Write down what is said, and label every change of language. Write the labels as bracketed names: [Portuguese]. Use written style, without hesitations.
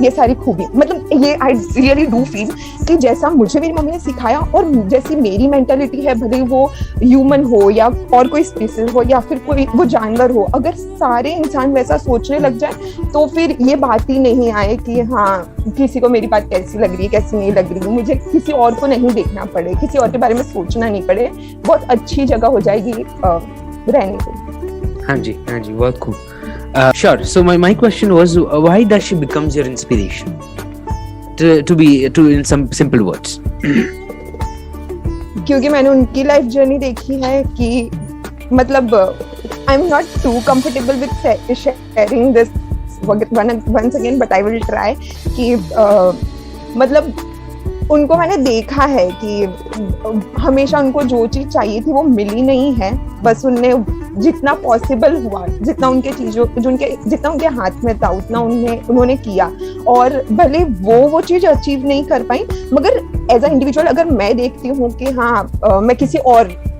[Hindi] ये सारी खूबी, मतलब ये [English] I really do feel [Hindi] कि जैसा मुझे मेरी मम्मी ने सिखाया और जैसी मेरी मेंटालिटी है, भले वो ह्यूमन हो या और कोई स्पीसीज हो या फिर कोई वो जानवर हो, अगर सारे इंसान वैसा सोचने लग जाए तो फिर ये बात ही नहीं आए कि हाँ किसी को मेरी बात कैसी लग रही है कैसी नहीं लग रही है, मुझे किसी और को नहीं देखना पड़े, किसी और के बारे में सोचना नहीं पड़े, बहुत अच्छी जगह हो जाएगी रहने के। हाँ जी, बहुत खूब। Sure. [English] So my question was, why does she becomes your inspiration? To in some simple words. [Hindi] क्योंकि मैंने उनकी लाइफ जर्नी देखी है कि मतलब [English] I am not too comfortable with sharing this once again, but I will try कि [Hindi] मतलब उनको मैंने देखा है कि हमेशा उनको जो चीज चाहिए थी वो मिली नहीं है, बस उनने जितना पॉसिबल हुआ, जितना उनके चीजों जितना उनके हाथ में था उतना उन्होंने किया, और भले वो चीज अचीव नहीं कर पाई, मगर [English] as a individual [Hindi] अगर मैं देखती हूँ कि हाँ मैं किसी और